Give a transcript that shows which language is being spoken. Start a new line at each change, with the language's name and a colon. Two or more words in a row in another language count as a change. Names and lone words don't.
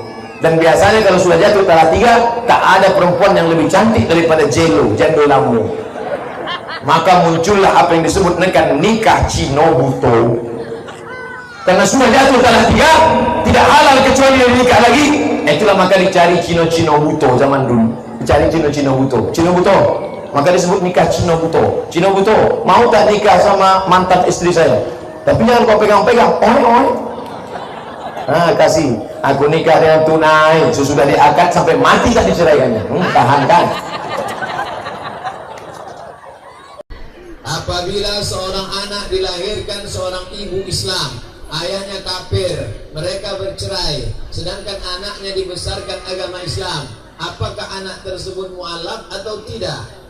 Indonesian: Dan biasanya kalau sudah jatuh talak 3, tak ada perempuan yang lebih cantik daripada jando lambu. Maka muncullah apa yang disebut dengan nikah Cino buto. Karena sudah jatuh talak 3, tidak halal kecuali dari nikah lagi. Itulah maka dicari Cino buto zaman dulu. Dicari Cino buto. Cino buto. Maka disebut nikah Cino buto. Cino buto, mau tak nikah sama mantan istri saya? Tapi jangan kau pegang-pegang. Kasih. Aku nikah dengan tunai. Sesudah diakad sampai mati tak diceraikannya. Tahankan. Apabila seorang anak dilahirkan seorang ibu Islam, ayahnya kafir, mereka bercerai, sedangkan anaknya dibesarkan agama Islam, apakah anak tersebut mualaf atau tidak?